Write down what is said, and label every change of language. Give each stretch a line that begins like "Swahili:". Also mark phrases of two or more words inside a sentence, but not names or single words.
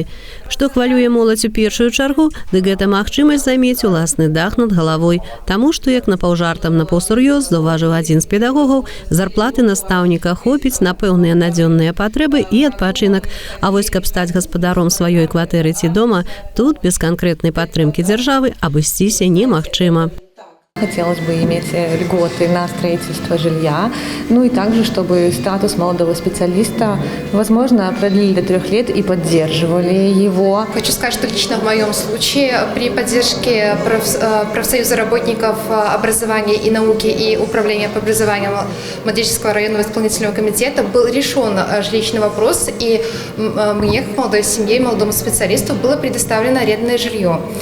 Belarusian: Што хвалюе моладзь у першую чаргу, дык гэта магчымасць замець уласны дах над галавой, таму што, як напаўжартам напаўсур'ёз заўважыў адзін з педагогаў, зарплаты настаўніка хопіць на пэўныя надзённыя патрэбы і адпачынак. А вось каб стаць гаспадаром сваёй кватэры ці дома, тут без канкрэтнай падтрымкі дзяржавы абысціся немагчыма.
Russian: Хотелось бы иметь льготы на строительство жилья, ну и также, чтобы статус молодого специалиста, возможно, продлили до 3 лет и поддерживали его. Хочу сказать, что лично в моем случае при поддержке профсоюза работников образования и науки и управления по образованию Молодеческого районного исполнительного комитета был решен жилищный вопрос, и мне, как молодой семье, молодому специалисту, было предоставлено арендное жилье.